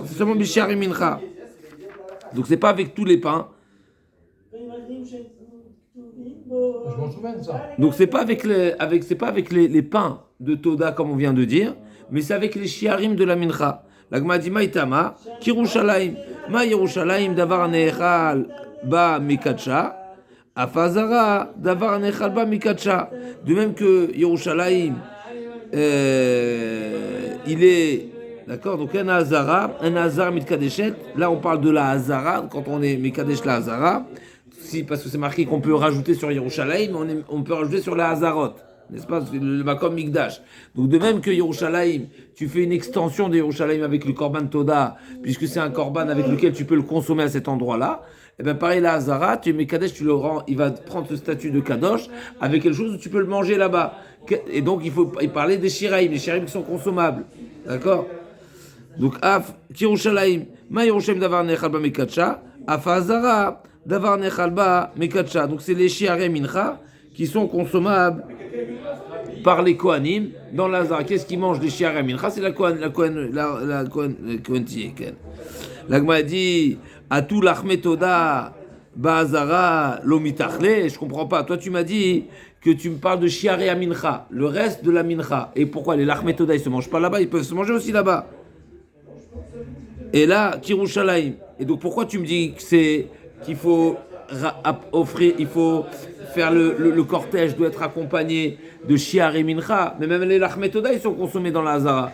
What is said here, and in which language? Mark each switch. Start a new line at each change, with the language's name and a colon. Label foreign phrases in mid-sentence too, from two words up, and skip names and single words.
French: C'est seulement le
Hebrew: שירי מנחה.
French: Donc c'est pas avec tous les pains. Je m'en souviens de ça. Donc c'est pas avec les pains de Toda comme on vient de dire, mais c'est avec les shiarim de la mincha. La Gemara dit
Hebrew: מאי טעמא כירושלים מה ירושלים דבר הנאכל בה מקדשה. אף עזרה דבר הנאכל בה מקדשה.
French: De même que Yerushalayim, il est. D'accord? Donc un
Hebrew: עזרה מתקדשת.
French: Là, on parle de la Hazara, quand on est Mikadesh la Hazara. Parce que c'est marqué qu'on peut rajouter sur Yerushalayim, on peut rajouter sur la Hazarot. N'est-ce pas? Le
Hebrew: מקום מקדש.
French: Donc de même que Yerushalayim, tu fais une extension de Yerushalayim avec le
Hebrew: קרבן תודה,
French: puisque c'est un Korban avec lequel tu peux le consommer à cet endroit-là. Et bien pareil, la Hazara, tu mets Kadesh, tu le rends, il va prendre ce statut de Kadosh avec quelque chose où tu peux le manger là-bas. Et donc il faut parler des Shiraim, les Shiraim qui sont consommables. D'accord? Donc
Hebrew: אף ירושלים מה ירושלים דבר הנאכל בה מקדשה אף עזרה דבר הנאכל בה מקדשה.
French: Donc c'est les
Hebrew: שירי מנחה
French: qui sont consommables par les Kohanim dans la Hazara. Qu'est-ce qu'ils mangent des
Hebrew: שירי מנחה?
French: C'est la Kohen Tieken. La Gemara dit
Hebrew: הא לחמי תודה בעזרה לא מיתאכלי.
French: Je comprends pas. Toi, tu m'as dit que tu me parles de
Hebrew: שירי מנחה,
French: le reste de la mincha. Et pourquoi les lachmetoda ils se mangent pas là-bas? Ils peuvent se manger aussi là-bas. Et là, Kirushalayim. Et donc pourquoi tu me dis qu'il faut offrir, il faut faire le cortège doit être accompagné de
Hebrew: שירי מנחה,
French: mais même les lachmetoda ils sont consommés dans la hazara.